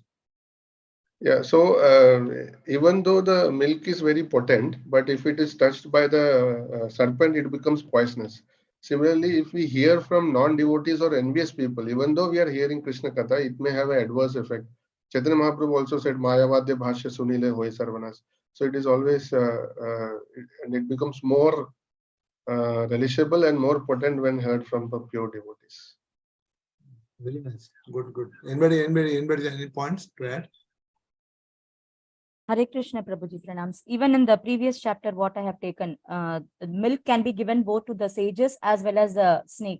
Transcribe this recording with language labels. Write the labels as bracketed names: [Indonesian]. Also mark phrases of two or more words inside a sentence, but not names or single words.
[English] Yeah, so even though the milk is very potent, but if it is touched by the serpent, it becomes poisonous. Similarly, if we hear from non-devotees or envious people, even though we are hearing Krishna Katha, it may have an adverse effect. Chaitanya Mahaprabhu also said, [Bangla] মায়াবাদী ভাষ্য শুনিলে হয় সর্বনাশ. [English] So it is always, and it becomes more relishable and more potent when heard from the pure devotees. Very nice. Good. Anybody, any points to add? Hare Krishna Prabhuji pranams. Even in the previous chapter, what I have taken, milk can be given both to the sages as well as the snake.